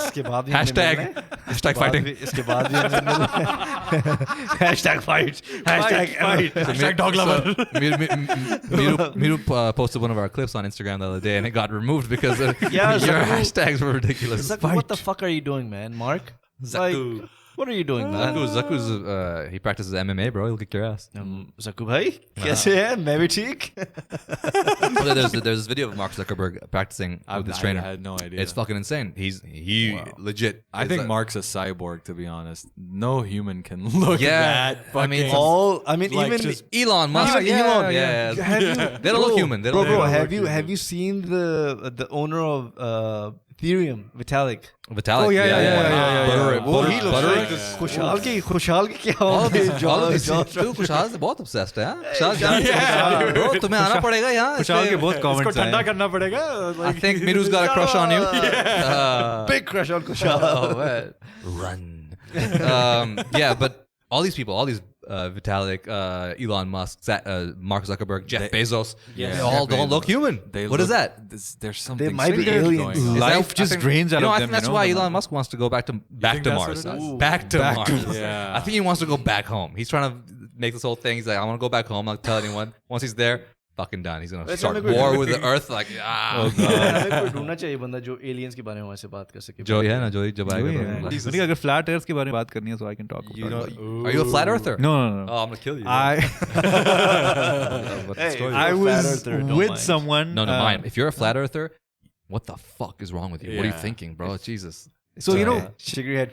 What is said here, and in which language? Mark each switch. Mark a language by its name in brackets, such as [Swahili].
[Hindi] इसके बाद भी हमने मिलना है. [English] Hashtag fighting. [Hindi] इसके बाद भी हमने मिलना है. [English] Hashtag fight. Hashtag fight. Hashtag dog lover. Meeru posted one of our clips on Instagram the other day, and it got removed because your hashtags were ridiculous. What the fuck are you doing, man, Mark? Zaku. What are you doing, man? Zaku's he practices MMA, bro. He'll kick your ass. [Hindi] Zaku bhai, कैसे है? मैं भी ठीक. [English] There's this video of Mark Zuckerberg practicing with his trainer. I had no idea. It's fucking insane. He legit. I think Mark's a cyborg, to be honest. No human can look that. I mean, like even just Elon Musk. Elon. Yeah. They don't look human. They don't Bro, look have you seen the owner of Ethereum, Vitalik? Vitalik. Oh yeah. He looks like खुशहाल [Hindi] की क्या [English] all of these [Hindi] खुशहाल से बहुत obsessed है. खुशहाल bro, तुम्हें आना पड़ेगा यहाँ. खुशहाल के बहुत comments इसको ठंडा करना पड़ेगा. [English] I think Meeru's got a crush on you. Big crush on Kushal. Run. But all these people, all these Vitalik, Elon Musk, Mark Zuckerberg, Jeff Bezos, they all don't look human. What is that? There's something. They might be aliens. Life just drains out of them. I think that's why Elon Musk wants to go back to Mars. Back to Mars. Yeah. I think he wants to go back home. He's trying to make this whole thing. He's like, I want to go back home. I'll tell anyone. Once he's there, fucking done. He's gonna start war with the Earth. Like, [Hindi] हमें ढूंढना चाहिए बंदा जो aliens के बारे में वैसे बात कर सके. जो है ना, जो जब आएगा. नहीं अगर flat earth के बारे में बात करनी है, [English] so I can talk about it. Are you a flat earther? No. Oh, I'm gonna kill you. I was with someone. No, mine. If you're a flat earther, what the fuck is wrong with you? What are you thinking, bro? Jesus. So Shigri had